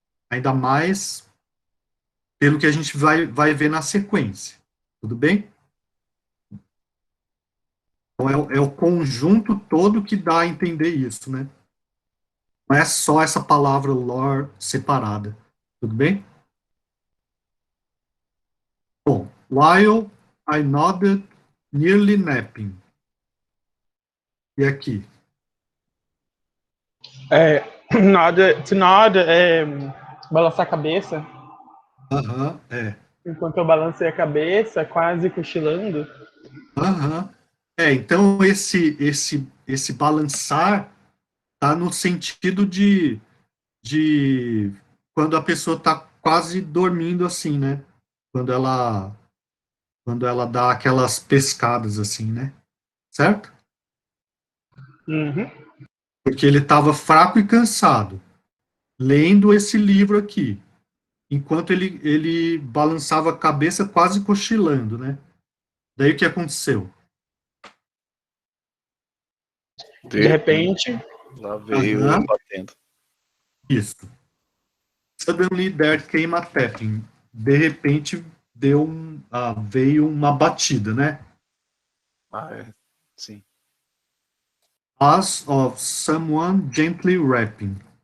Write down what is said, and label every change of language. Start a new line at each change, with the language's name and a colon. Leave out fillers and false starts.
Portuguese: Ainda mais pelo que a gente vai ver na sequência, tudo bem? Então, é o conjunto todo que dá a entender isso, né? Não é só essa palavra lore separada, tudo bem?
English: Bom, while I nodded, nearly napping.
Portuguese: E aqui? To nod é balançar a cabeça. Aham, Enquanto eu balancei a cabeça, quase cochilando. aham. Então esse balançar tá no sentido de quando a pessoa está quase dormindo assim, né? Quando ela dá aquelas pescadas assim, né? Certo? Uhum. Porque ele estava fraco e cansado, lendo esse livro aqui, enquanto ele balançava a cabeça quase cochilando, né? Daí o que aconteceu? De repente, Lá veio Aham, batendo. isso.
English: Suddenly there came a tapping.
Portuguese: De repente veio uma batida, né? Sim.
English: As of someone gently rapping.